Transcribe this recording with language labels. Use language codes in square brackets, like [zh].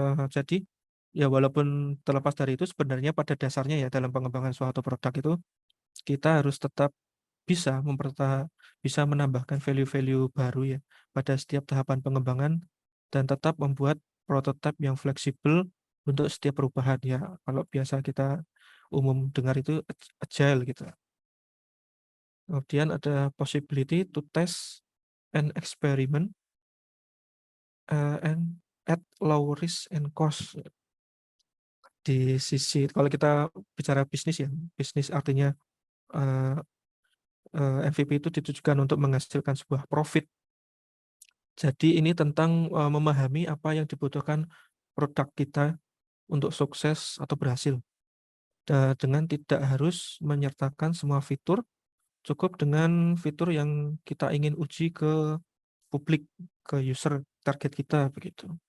[id] Jadi, ya walaupun terlepas dari itu sebenarnya pada dasarnya ya dalam pengembangan suatu produk itu, kita harus tetap bisa bisa menambahkan value-value baru ya pada setiap tahapan pengembangan dan tetap membuat prototipe yang fleksibel untuk setiap perubahan ya. Kalau biasa kita umum dengar itu agile gitu. Kemudian ada [en] possibility to test and experiment, and at low risk and cost. [id] Di sisi kalau kita bicara bisnis ya, bisnis artinya, eee MVP itu ditujukan untuk menghasilkan sebuah profit. Jadi ini tentang, memahami apa yang dibutuhkan produk kita untuk sukses atau berhasil, dengan tidak harus menyertakan semua fitur, cukup dengan fitur yang kita ingin uji ke publik, ke user target kita, begitu.